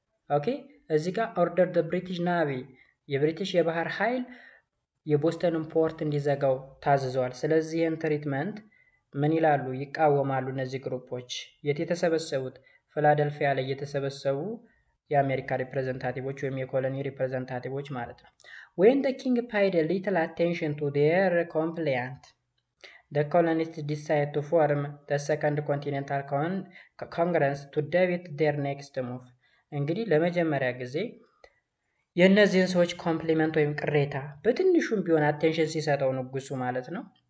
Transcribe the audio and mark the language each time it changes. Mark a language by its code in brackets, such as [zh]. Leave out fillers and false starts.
[am] ኦኬ እዚህ ጋር [en] order the British Navy [am] የብሪቲሽ የባህር ኃይል የቦስተንን ፖርት እንዲዘጋው ታዝዟል። ስለዚህ ይህን ትሪትመንት ምን ይላሉ? ይቃወማሉ እነዚህ ግሩፖች። የት የተሰበሰቡት? ፊላደልፊያ ላይ የተሰበሰቡ የአሜሪካ ሪፕሬዘንታቲቮች ወይም የኮሎኒ ሪፕሬዘንታቲቮች ማለት ነው። [en] When the king paid little attention to their complaint, The colonists decide to form the Second Continental Congress to debate their next move. [am] እንግዲህ ለመጀመሪያ ጊዜ የእነዚህን ሰዎች ኮምፕሊመንት ወይም ቅሬታ በትንሹም ቢሆን አቴንሽን ሲሰጠው ንጉሱ ማለት ነው።